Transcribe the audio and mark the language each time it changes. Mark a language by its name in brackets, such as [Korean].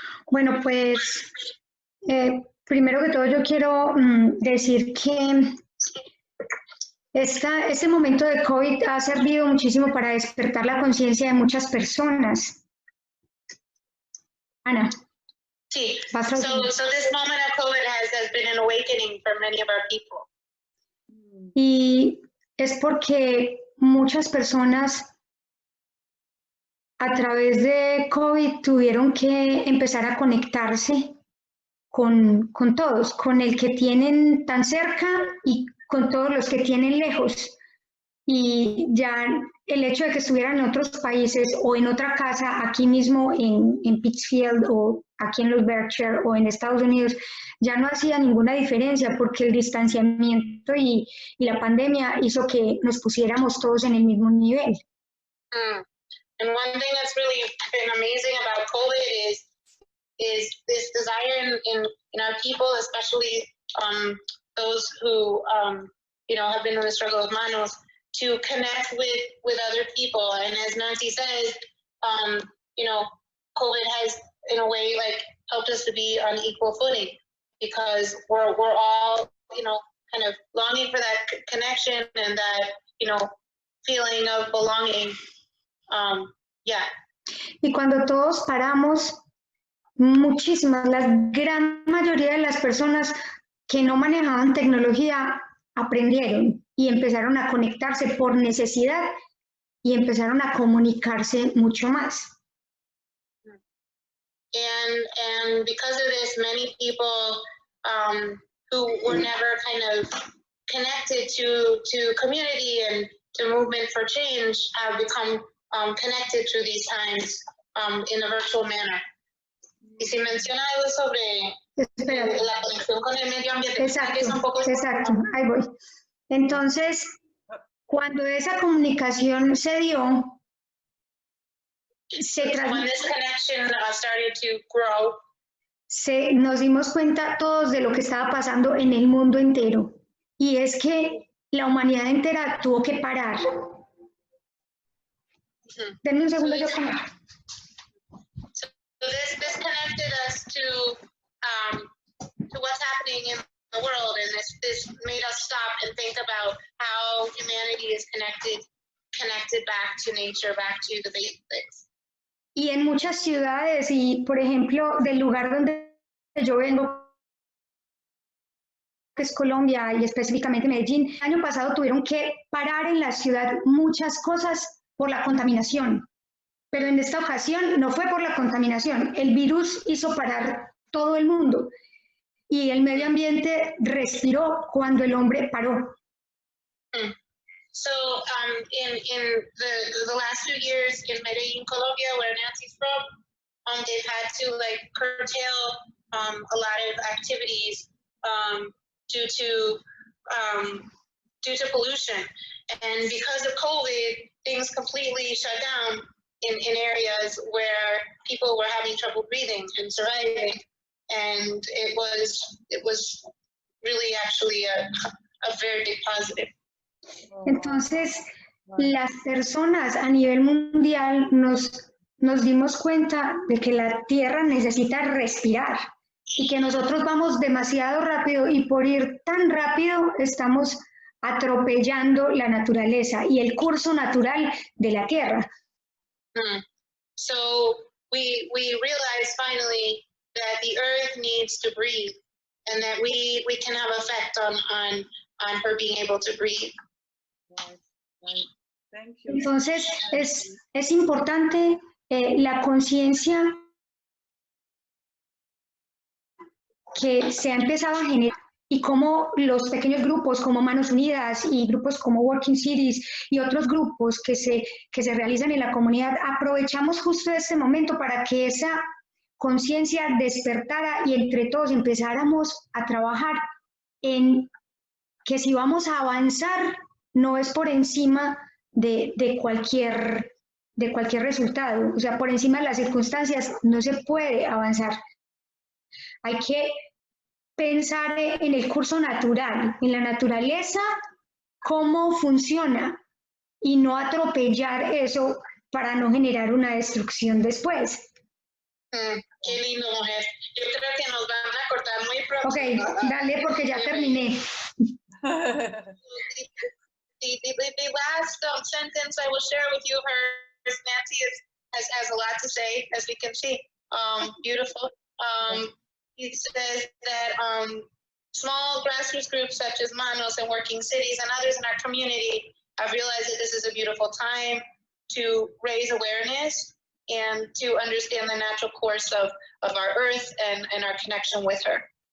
[Spanish] Bueno, pues primero que todo yo quiero decir que este momento de COVID ha servido muchísimo para despertar la conciencia de muchas personas. Ana. [English] Sí, so this moment of COVID has been an awakening for many of our people. [Spanish] Y es porque muchas personas a través de COVID tuvieron que empezar a conectarse con todos, con el que tienen tan cerca y con todos los que tienen lejos. Y ya el hecho de que estuvieran en otros países o en otra casa, aquí mismo en Pittsfield o aquí en los Berkshire o en Estados Unidos, ya no hacía ninguna diferencia, porque el distanciamiento y la pandemia hizo que nos pusiéramos todos en el mismo nivel. [English] And one thing that's really been amazing about COVID is this desire in our people, especially those who have been in the struggle of Manos, to connect with other people. And as Nancy says, COVID has in a way like helped us to be on equal footing, because we're all kind of longing for that connection and that feeling of belonging. [Spanish] Y cuando todos paramos, la gran mayoría de las personas que no manejaban tecnología aprendieron y empezaron a conectarse por necesidad y empezaron a comunicarse mucho más. [English] And because of this, many people who were never kind of connected to community and to movement for change have become connected through these times in a virtual manner. [Spanish] Y si menciona algo sobre la conexión con el medio ambiente, exacto, ahí voy. Entonces, cuando esa comunicación se dio, [English] When this connection started to grow, [Spanish] nos dimos cuenta todos de lo que estaba pasando en el mundo entero. Y es que la humanidad entera tuvo que parar. Denme un segundo, yo como. [English] So this connected us to what's happening in the world, and this made us stop and think about how humanity is connected back to nature, back to the basics. [Spanish] Y en muchas ciudades, y por ejemplo, del lugar donde yo vengo, que es Colombia y específicamente Medellín, el año pasado tuvieron que parar en la ciudad muchas cosas por la contaminación. Pero en esta ocasión no fue por la contaminación, el virus hizo parar todo el mundo y el medio ambiente respiró cuando el hombre paró. [English] So in the last few years in Medellin, Colombia, where Nancy's from, they've had to like curtail a lot of activities due to pollution, and because of COVID, things completely shut down in areas where people were having trouble breathing and surviving, and it was really actually a very big positive. [Spanish] Entonces, las personas a nivel mundial nos dimos cuenta de que la Tierra necesita respirar y que nosotros vamos demasiado rápido y por ir tan rápido estamos atropellando la naturaleza y el curso natural de la Tierra. [English] So we realized finally that the earth needs to breathe, and that we can have effect on her being able to breathe. Thank you. [Spanish] Entonces es importante la conciencia que se ha empezado a generar y cómo los pequeños grupos como Manos Unidas y grupos como Working Cities y otros grupos que se realizan en la comunidad, aprovechamos justo este momento para que esa conciencia despertara y entre todos empezáramos a trabajar en que si vamos a avanzar no es por encima de cualquier resultado, o sea, por encima de las circunstancias no se puede avanzar. Hay que pensar en el curso natural, en la naturaleza, cómo funciona y no atropellar eso para no generar una destrucción después. Qué lindo, mujer. Yo creo que nos van a cortar muy pronto. Ok, dale porque ya terminé. [English] The last sentence I will share with you, Nancy has a lot to say, as we can see. Beautiful. He says that small grassroots groups such as Manos and Working Cities and others in our community have realized that this is a beautiful time to raise awareness and to understand the natural course of our earth and our connection with her.